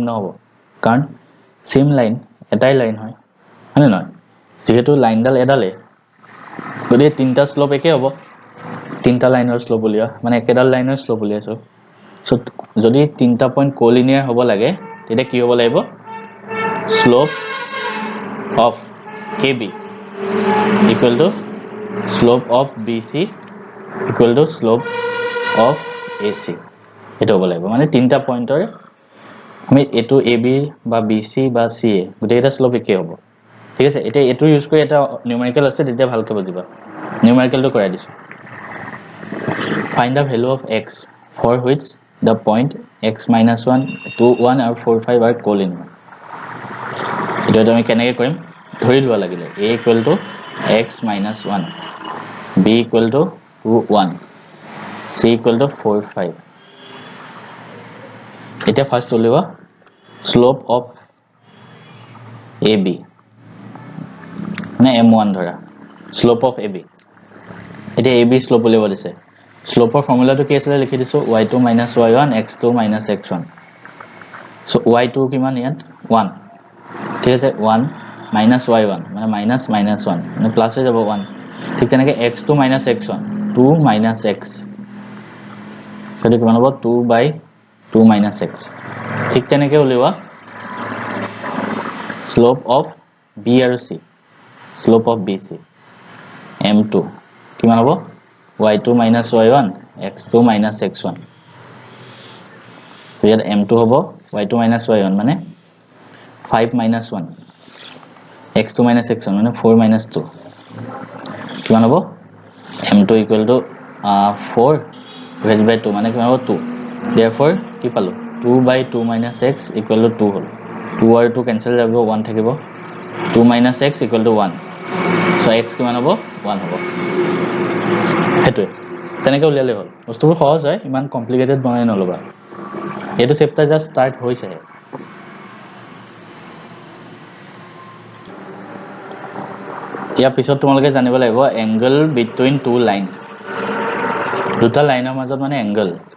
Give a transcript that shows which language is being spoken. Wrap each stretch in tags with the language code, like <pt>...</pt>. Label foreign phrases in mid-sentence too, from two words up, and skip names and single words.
<as>নহব কাৰণ</as> <en>same line</en> <as>এটাই লাইন হয় মানে নহয় যেহেতু লাইনডাল এডালে যদি তিনটা শ্লোপ একে হ'ব তিনটা লাইনৰ শ্লোপ উলিয়া মানে একেডাল লাইনৰ শ্লোপ উলিয়াছো সো যদি তিনটা</as> <en>point collinear</en> <as>হ'ব লাগে তেতিয়া কি হ'ব লাগিব</as> <en>slope of AB equal to slope of BC equal to slope of AC</en> <as>এটা হ'ব লাগিব মানে তিনটা পয়েন্টৰ আমি এটো AB বা BC বা CA গুটেইটা শ্লোপ একে হ'ব ঠিক আছে এটা এটো ইউজ কৰি এটা নিউমেৰিকেল আছে তেতিয়া ভালকৈ বুজিবা নিউমেৰিকেলটো কৰাই দিছো</as> <en>find the value of x for which the point x minus 1 2 1 and 4 5 are collinear</en> <as>এটা আমি কেনেকৈ কৰিম ধৰি লোৱা লাগিলে</as> <en>a equal to x minus 1 b equal to 2 1 c equal to 4 5</en> <as>এটা ফার্স্ট উলিওৱা</as> <en>slope of ab</en> <as>মানে m1 ধৰা</as> <en>slope of ab</en> <as>এটা</as> <en>ab slope</en> <as>উলিওৱা দিছে slope ৰ ফৰ্মুলাটো কি আছিল লিখি দিছো y2 y1 x2 x1 so y2 কিমান ইয়াত 1 ঠিক আছে 1 minus y1 মানে minus 1 মানে প্লাস হৈ যাব 1 ঠিক তেনেকৈ x2 x1</as> <en>2 minus x</en> <as>সেটো কিমান হ'ব</as> <en>2/2 minus x</en> <as>ঠিক তেনেকৈ উলিওৱা</as> <en>slope of b</en> <as>আৰু c</as> <en>slope of bc</en> <as>m2 কিমান হ'ব</as> <en>y2 minus y1 x2 minus x1</en> <as>so ইয়াত m2 হ'ব</as> <en>y2 minus y1</en> <as>মানে 5 minus 1 x2 minus x1 মানে 4 minus 2 কিমান হ'ব</as> <en>m2 equal to 4 divided by 2</en> <as>মানে কিমান হ'ব 2 therefore কি পালো</as> <en>2 by 2 minus x equal</en> <as>to 2 হ'ল 2 আৰু 2 cancel যাব 1 থাকিব</as> <en>2 minus x equal to 1</en> <as>so x কিমান হ'ব 1 হ'ব হেতুৱে তেনেকৈ উলিয়ালে হ'ল বস্তুবোৰ সহজ হয় ইমান কমপ্লিকেটেড বনাই নলবা এইটো চেপ্টাৰ</as> <en>just start</en> <as>হৈছে ইয়াৰ পিছত তোমালোকে জানিব লাগিব</as> <en>angle between two line</en> <as>দুটা লাইনৰ মাজত মানে এংগল</as>